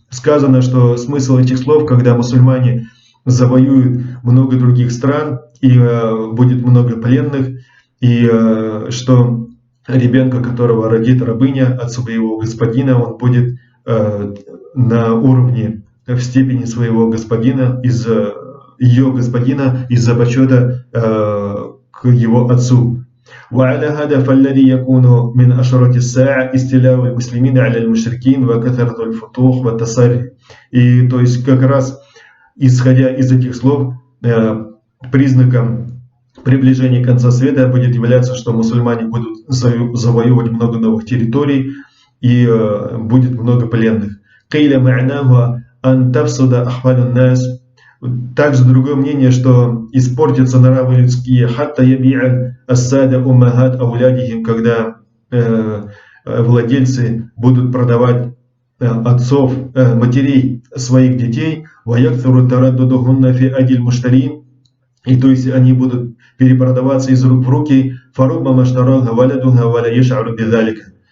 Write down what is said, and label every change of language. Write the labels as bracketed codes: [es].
[ru] Сказано, что смысл этих слов, когда мусульмане завоюют много других стран и будет много пленных, и что ребенка, которого родит рабыня от своего господина, он будет на уровне, в степени своего господина, из ее господина, из-за почета к его отцу. [ar] وعلى هذا فالذي يكون من أشراط الساعة استيلاء المسلمين على المشركين وكثرة الفتوح والتصري. [ru] И то есть как раз исходя из этих слов признаком приближения конца света будет являться, что мусульмане будут завоевывать много новых территорий и будет много пленных. [ar] قيل معناه أن تفسد أحوال الناس. [ru] Также другое мнение, что испортятся нравы людские, [ar] хатта яби'аль ассада уммахат аулядихим, [ru] когда владельцы будут продавать отцов, матерей своих детей, [ar] ваякцуру тараддудухунна фи адиль муштарин, [ru] и то есть они будут перепродаваться из рук в руки, [ar] фарубба маштарага валядуха валя яш'ару бидалика.